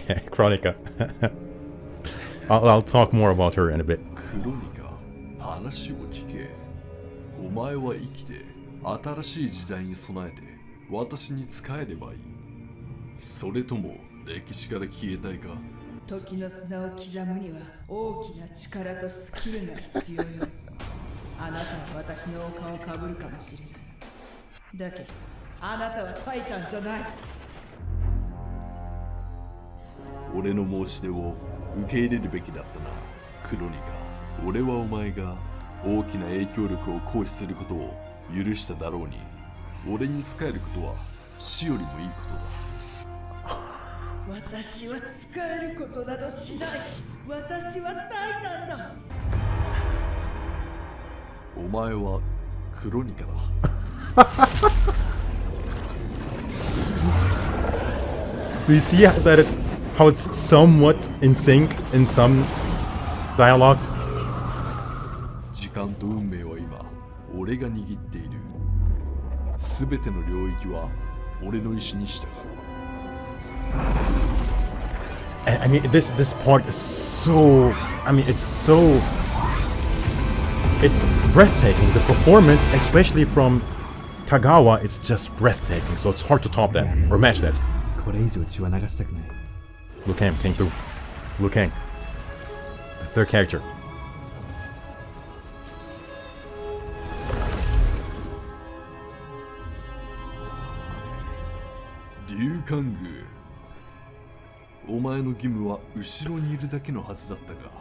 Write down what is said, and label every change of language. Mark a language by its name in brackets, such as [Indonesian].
[English] Chronica. I'll talk more about her in a bit. [Japanese] 話を聞け。お前は生きて新しい時代に備えて私に仕えればいい。それとも歴史から消えたいか。時の砂を刻むには大きな力とスキルが必要よ。あなたは私の王冠をかぶるかもしれない。だけどあなたはタイタンじゃない。俺の申し出を受け入れるべきだったな、クロニカ。俺はお前が大きな影響力を行使することを許しただろうに、俺に仕えることは死よりもいいことだ。私は仕えることなどしない。私はタイタンだ。お前はクロニカだ。 [English] Do you see how it's somewhat in sync in some dialogues? [Japanese] 時間と運命は今、俺が握っている。すべての領域は俺の意志に従う。 [English] I mean, this part is so, it's breathtaking. The performance, especially from Tagawa, is just breathtaking. So it's hard to top that or match that. [Japanese] これ以上血は流したくない。 [English] Liu Kang came through. Liu Kang. The third character. [Japanese] Liu Kang、お前の義務は後ろにいるだけのはずだったが。